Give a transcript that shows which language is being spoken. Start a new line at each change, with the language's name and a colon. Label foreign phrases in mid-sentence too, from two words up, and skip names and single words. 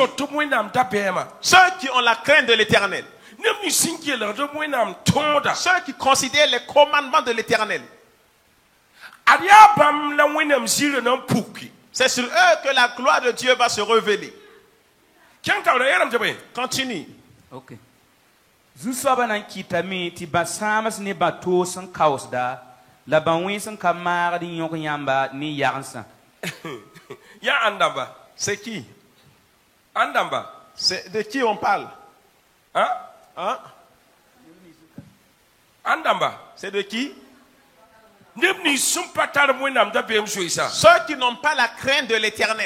French: Ceux qui ont la crainte de l'Éternel. Ceux qui considèrent les commandements de l'Éternel. C'est sur eux que la gloire de Dieu va se révéler. Continue. Ok.
Mossi: Zu-soabã na n kɩtame tɩ bã-sãams ne bã-toog sẽn kaoosda la bã-wẽ sẽn ka maagd n yõk yãmba ne yagensã.
French: C'est qui? C'est de qui on parle? C'est de qui? Ceux qui n'ont pas la crainte de l'Éternel.